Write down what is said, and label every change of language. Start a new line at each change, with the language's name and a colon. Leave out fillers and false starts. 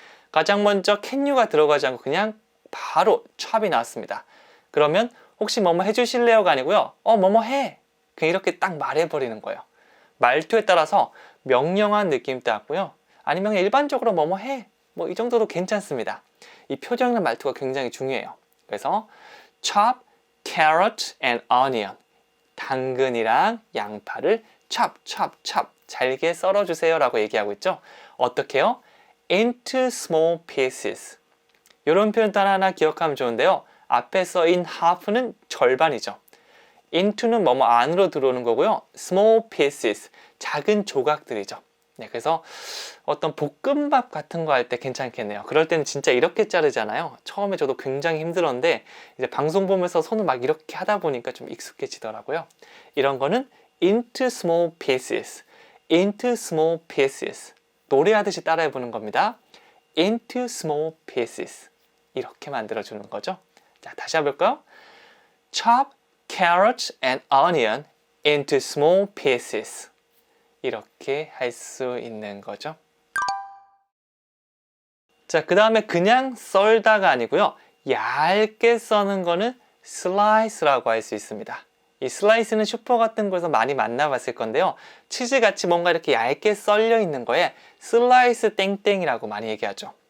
Korean: 가장 먼저 can you가 들어가지 않고 그냥 바로 chop이 나왔습니다. 그러면 혹시 뭐뭐 해주실래요가 아니고요. 뭐뭐 해. 그냥 이렇게 딱 말해버리는 거예요. 말투에 따라서 명령한 느낌도 있고요. 아니면 일반적으로 뭐뭐 해. 이 정도도 괜찮습니다. 이 표정이나 말투가 굉장히 중요해요. 그래서
English: chop carrot and onion.
Korean: 당근이랑 양파를 chop. 잘게 썰어주세요 라고 얘기하고 있죠. 어떻게요?
English: into small pieces.
Korean: 이런 표현 하나 기억하면 좋은데요. 앞에서 in half는 절반이죠. into는 뭐뭐 안으로 들어오는 거고요.
English: small pieces,
Korean: 작은 조각들이죠. 네, 그래서 어떤 볶음밥 같은 거 할 때 괜찮겠네요. 그럴 때는 진짜 이렇게 자르잖아요. 처음에 저도 굉장히 힘들었는데 이제 방송 보면서 손을 막 이렇게 하다 보니까 좀 익숙해지더라고요. 이런 거는
English: into small pieces, into small pieces.
Korean: 노래하듯이 따라해보는 겁니다.
English: into small pieces.
Korean: 이렇게 만들어주는 거죠. 자, 다시 해볼까요?
English: Chop carrots and onion into small pieces.
Korean: 이렇게 할 수 있는 거죠. 자, 그 다음에 그냥 썰다가 아니고요. 얇게 써는 거는 slice라고 할 수 있습니다. 이 슬라이스는 슈퍼 같은 곳에서 많이 만나봤을 건데요. 치즈같이 뭔가 이렇게 얇게 썰려 있는 거에 슬라이스 땡땡이라고 많이 얘기하죠.